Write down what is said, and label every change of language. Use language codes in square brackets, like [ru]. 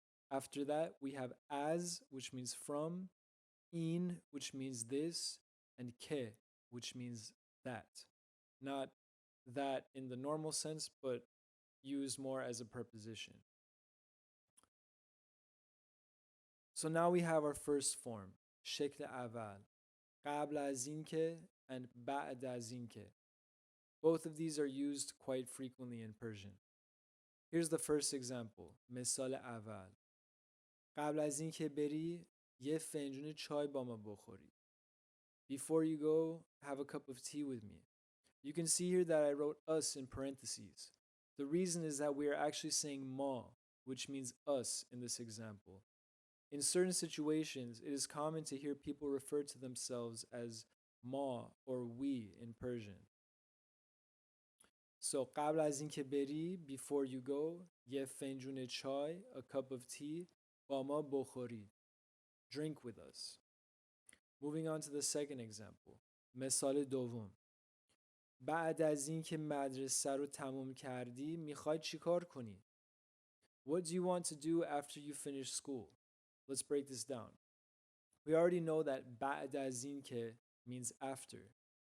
[en] After that, we have as, which means from, in, which means this, and ke, which means that. Not that in the normal sense, but used more as a preposition. So now we have our first form, [fa] شکل اول. قبل از اینکه and بعد از اینکه. [en] Both of these are used quite frequently in Persian. Here's the first example. [fa] مثال اول. قبل از اینکه بری یه فنجون چای با ما بخوری. [en] Before you go, have a cup of tea with me. You can see here that I wrote us in parentheses. The reason is that we are actually saying ma, which means us in this example. In certain situations, it is common to hear people refer to themselves as ma or we in Persian. [fa] So قبل از اینکه بری, [en] before you go, [fa] یه فنجون چای, [en] a cup of tea, [fa] با ما بخوری. [en] Drink with us. Moving on to the second example. [fa] مثال دوم. بعد از اینکه مدرسه رو تموم کردی میخوای چیکار کنی؟ [en] What do you want to do after you finish school? Let's break this down. We already know that بعد از اینکه means after.